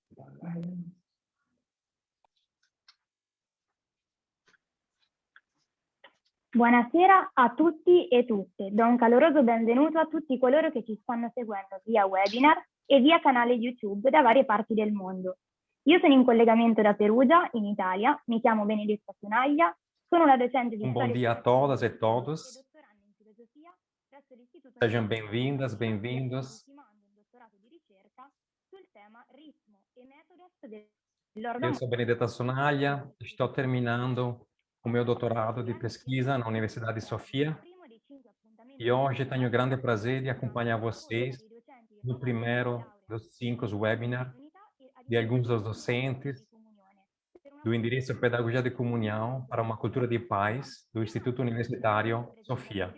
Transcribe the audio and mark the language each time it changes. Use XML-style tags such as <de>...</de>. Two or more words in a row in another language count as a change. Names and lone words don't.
<it>Buonasera a tutti e tutte. Do un caloroso benvenuto a tutti coloro che ci stanno seguendo via webinar e via canale YouTube da varie parti del mondo. Io sono in collegamento da Perugia, in Italia. Mi chiamo Benedetta Sonaglia, sono una docente di</it> <pt>Bom dia a todas e todos. Sejam bem-vindas, bem-vindos. Eu sou Benedetta Sonaglia, estou terminando o meu doutorado de pesquisa na Universidade de Sofia e hoje tenho o grande prazer de acompanhar vocês no primeiro dos 5 webinars de alguns dos docentes do endereço Pedagogia de Comunhão para uma Cultura de Paz do Instituto Universitário Sofia.</pt>